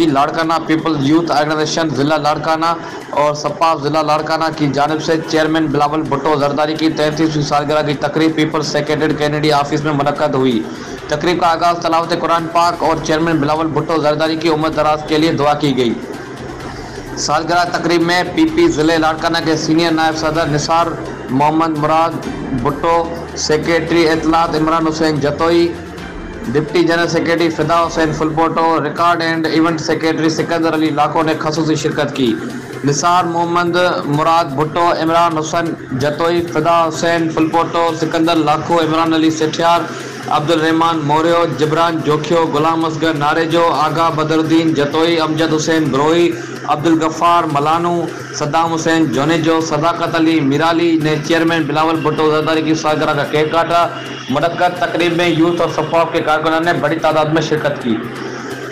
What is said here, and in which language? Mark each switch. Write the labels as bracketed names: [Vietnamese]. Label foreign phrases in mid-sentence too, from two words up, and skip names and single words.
[Urdu] لاڑکانہ پیپلز یوتھ آرگنائزیشن ضلع لاڑکانہ اور سپا ضلع لاڑکانہ کی جانب سے چیئرمین بلاول بھٹو زرداری کی 33ویں سالگرہ کی تقریب پیپلز سیکرٹریٹ کینیڈی آفس میں منعقد ہوئی. تقریب کا آغاز تلاوت قرآن پاک اور چیئرمین بلاول بھٹو زرداری کی عمر دراز کے لیے دعا کی گئی. سالگرہ تقریب میں پی پی ضلعے لاڑکانہ کے سینئر نائب صدر نثار محمد مراد بھٹو، سیکرٹری اطلاعات عمران حسین جتوئی, [English] deputy general secretary [Urdu] فدا حسین پھلپوٹو, [English] record and event secretary [Urdu] سکندر علی لاکھوں نے خصوصی شرکت کی. نثار محمد مراد بھٹو، عمران حسین جتوئی، فدا حسین پھلپوٹو، سکندر لاکھو، عمران علی سیٹھیار، عبدالرحمان موریو، جبران جوکھیو، غلام اصغر ناریجو، آغا بدرالدین جتوئی، امجد حسین بروہی، عبدالغفار ملانو، صدام حسین جونیجو، صداقت علی میرالی نے چیئرمین بلاول بھٹو زرداری کی سالگرہ کا کیک کاٹا. منعقد تقریب میں یوتھ اور سفاف کے کارکنان نے بڑی تعداد میں شرکت کی.